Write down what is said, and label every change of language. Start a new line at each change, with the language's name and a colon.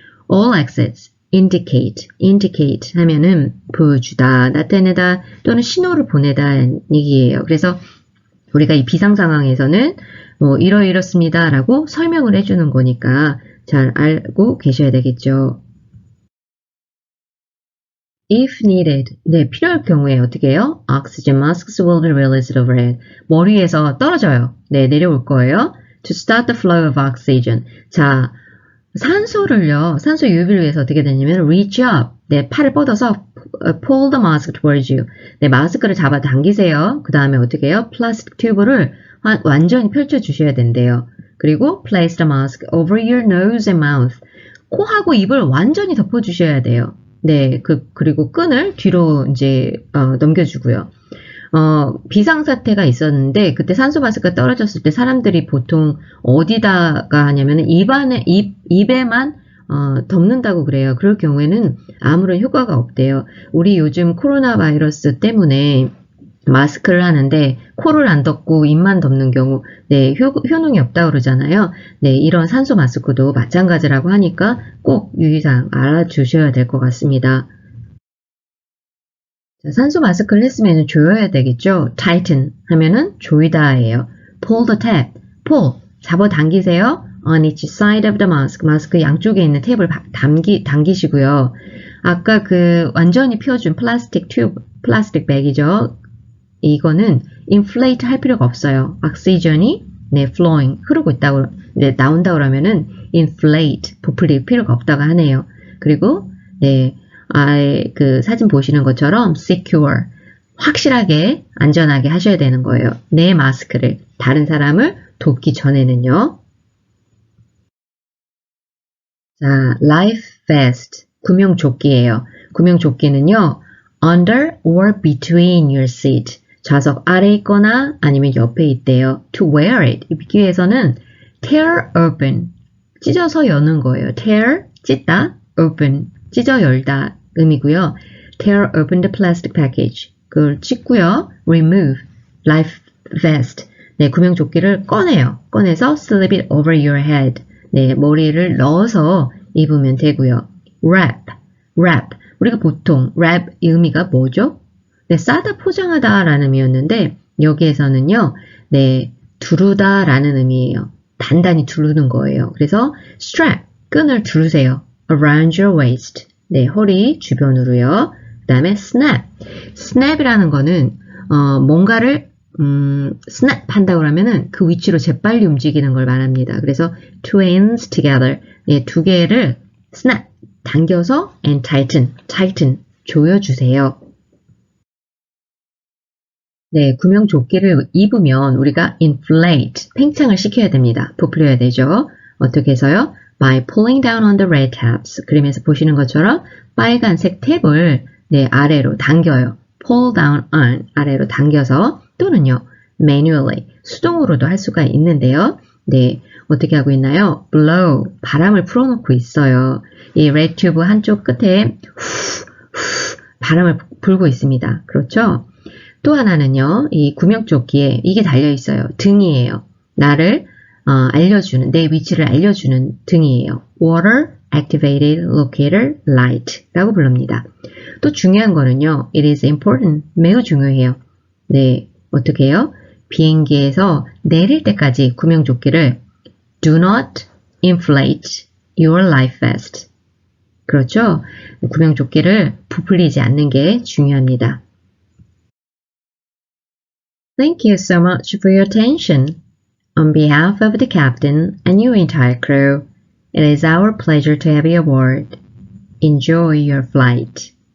Korean: All exits indicate 하면은 보여주다, 나타내다 또는 신호를 보내다 얘기예요. 그래서 우리가 이 비상 상황에서는 뭐 이렇습니다 라고 설명을 해주는 거니까 잘 알고 계셔야 되겠죠.
English: If needed,
Korean: 네, 필요할 경우에 어떻게 해요?
English: Oxygen masks will be released overhead.
Korean: 머리에서 떨어져요. 네, 내려올 거예요.
English: To start the flow of oxygen.
Korean: 자, 산소 유입을 위해서 어떻게 되냐면 reach up. 네, 팔을 뻗어서
English: pull the mask towards you.
Korean: 네, 마스크를 잡아 당기세요. 그 다음에 어떻게 해요? 플라스틱 튜브를 완전히 펼쳐 주셔야 된대요.
English: 그리고 place the mask over your nose and mouth.
Korean: 코하고 입을 완전히 덮어 주셔야 돼요. 네, 그리고 끈을 뒤로 이제 넘겨주고요. 비상사태가 있었는데 그때 산소 마스크가 떨어졌을 때 사람들이 보통 어디다가 하냐면 입에만 덮는다고 그래요. 그럴 경우에는 아무런 효과가 없대요. 우리 요즘 코로나 바이러스 때문에 마스크를 하는데 코를 안 덮고 입만 덮는 경우 네, 효능이 없다고 그러잖아요. 네, 이런 산소 마스크도 마찬가지라고 하니까 꼭 유의사항 알아주셔야 될 것 같습니다. 자, 산소 마스크를 했으면 조여야 되겠죠. tighten 하면은 조이다예요.
English: pull the tab, pull
Korean: 잡아당기세요.
English: on each side of the mask,
Korean: 마스크 양쪽에 있는 탭을 당기시고요. 아까 완전히 펴준 플라스틱 백이죠. 이거는 inflate 할 필요가 없어요. 옥시전이 네, flowing 흐르고 있다고 네, 나온다고 그러면은 inflate 부풀릴 필요가 없다고 하네요. 그리고 네, 사진 보시는 것처럼 secure 확실하게 안전하게 하셔야 되는 거예요. 내 마스크를 다른 사람을 돕기 전에는요. 자, life vest 구명조끼예요. 구명조끼는요.
English: under or between your seat
Korean: 좌석 아래 있거나 아니면 옆에 있대요. To wear it 입기 위해서는 tear open 찢어서 여는 거예요. tear 찢다 open 찢어 열다 의미고요.
English: tear open the plastic package
Korean: 그걸 찢고요.
English: remove life vest
Korean: 네, 구명조끼를 꺼내서
English: slip it over your head
Korean: 네, 머리를 넣어서 입으면 되고요. wrap 우리가 보통 wrap 의미가 뭐죠? 네, 싸다 포장하다 라는 의미였는데 여기에서는요. 네, 두르다 라는 의미예요. 단단히 두르는 거예요. 그래서 strap 끈을 두르세요. around your waist 네, 허리 주변으로요. 그 다음에 snap이라는 거는 뭔가를 snap 한다고 하면은 그 위치로 재빨리 움직이는 걸 말합니다. 그래서
English: two ends together
Korean: 네, 두 개를 snap 당겨서 and tighten 조여주세요. 네, 구명조끼를 입으면 우리가 inflate 팽창을 시켜야 됩니다. 부풀려야 되죠. 어떻게 해서요?
English: by pulling down on the red tabs
Korean: 그림에서 보시는 것처럼 빨간색 탭을 네, 아래로 당겨요. pull down on 아래로 당겨서 또는요 manually 수동으로도 할 수가 있는데요. 네, 어떻게 하고 있나요? blow 바람을 풀어놓고 있어요. 이 red 튜브 한쪽 끝에 바람을 불고 있습니다. 그렇죠? 또 하나는요, 이 구명조끼에 이게 달려 있어요. 등이에요. 나를 알려주는 내 위치를 알려주는 등이에요. Water Activated Locator Light라고 부릅니다. 또 중요한 거는요,
English: it is important
Korean: 매우 중요해요. 네, 어떻게 해요? 비행기에서 내릴 때까지 구명조끼를
English: do not inflate your life vest.
Korean: 그렇죠? 구명조끼를 부풀리지 않는 게 중요합니다.
English: Thank you so much for your attention. On behalf of the captain and your entire crew, it is our pleasure to have you aboard. Enjoy your flight.